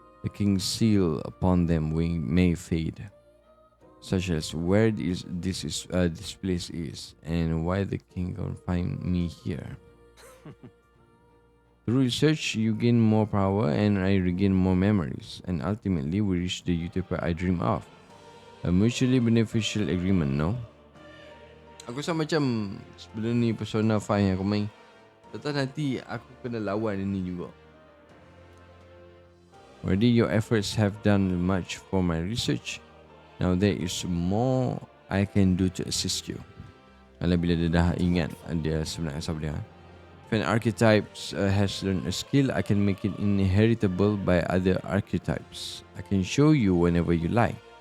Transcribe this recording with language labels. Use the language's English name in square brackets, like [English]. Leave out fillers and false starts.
[English] The king's seal upon them may fade, such as where this place is and why the king can find me here. Through research, you gain more power and I regain more memories, and ultimately we reach the utopia I dream of. A mutually beneficial agreement, no? [Malay] Aku rasa macam sebelum ni Persona 5 yang aku main, tak nanti aku kena lawan ini juga. [English] Already your efforts have done much for my research. Now there is more I can do to assist you. [Malay] Kalau bila dia dah ingat dia sebenarnya siapa dia. [English] If an archetype has learned a skill, I can make it inheritable by other archetypes. I can show you whenever you like.